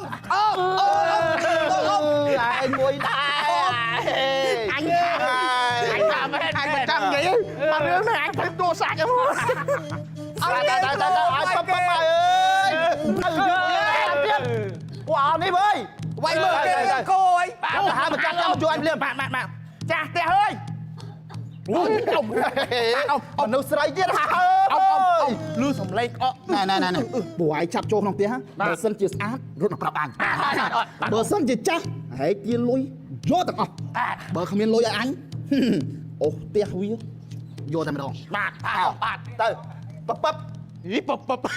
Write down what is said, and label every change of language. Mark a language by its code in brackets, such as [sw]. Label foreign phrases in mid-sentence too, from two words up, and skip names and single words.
[km] ឯងមួយដែរអញ ថាមែន អញចាំនិយាយមករឿងនេះអញធ្វើតួសាច់ហ្នឹង អើតែឲ្យប៉ប៉អើយទៅទៀតពួកអោនេះវើយ វាយមើលគេកោអី បាទ ទៅហៅមកចាត់ចោ ជួយ [vi] anh liền bạn [km] ចាស់ទេអើយអូអមនុស្សស្រីទៀតអើយលឺសំឡេងអកណែព្រោះឯងចាប់ចូលក្នុងផ្ទះបើសិនជាស្អាតរត់មកប្រាប់អញបើសិនជាចាស់ហែកទាលុយយកទាំងអស់បើគ្មានលុយឲ្យអញអូផ្ទះវាយកតែម្ដងបាទទៅប៉ប៉ហីប៉